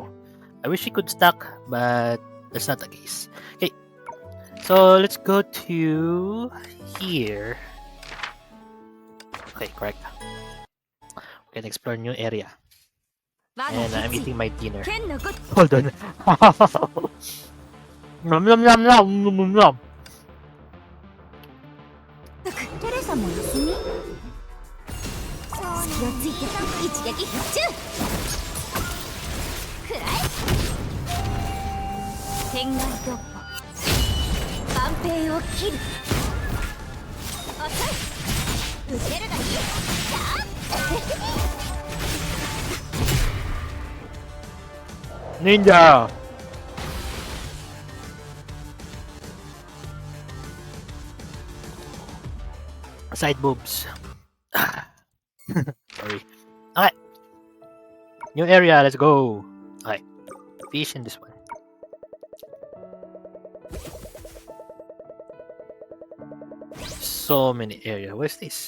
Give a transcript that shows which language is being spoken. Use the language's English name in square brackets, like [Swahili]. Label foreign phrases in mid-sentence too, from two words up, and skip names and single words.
[English] I wish it could stack, but that's not the case. Okay, so let's go to here. Okay, correct. We can explore new area. And I'm eating my dinner. Hold on. Nom nom nom nom nom nom. [Japanese] テレサも休み？隙をついて一撃必中。くらえ。天外突破。万兵を切る。遅い。受けるがいい。さあ。 [English] Ninja. Side boobs. Sorry. Okay. New area, let's go. Okay. Fish in this one. So many area. Where's this?